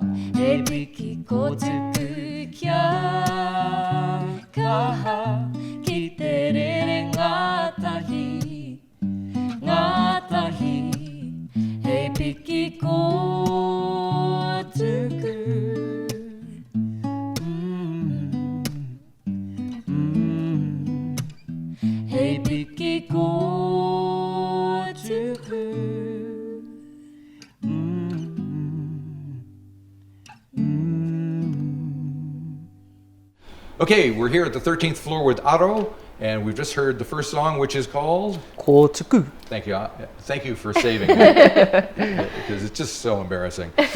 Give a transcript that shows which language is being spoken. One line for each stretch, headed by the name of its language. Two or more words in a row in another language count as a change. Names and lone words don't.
Māori: He piki kōtuku kia kaha, ki te rere ngātahi, he piki kōtuku. Hei piki kōtuku
English: Okay, we're here at the 13th floor with Aro, and we've just heard the first song, which is called... Kōtuku. Thank you. Thank you for saving it, because it's just so embarrassing.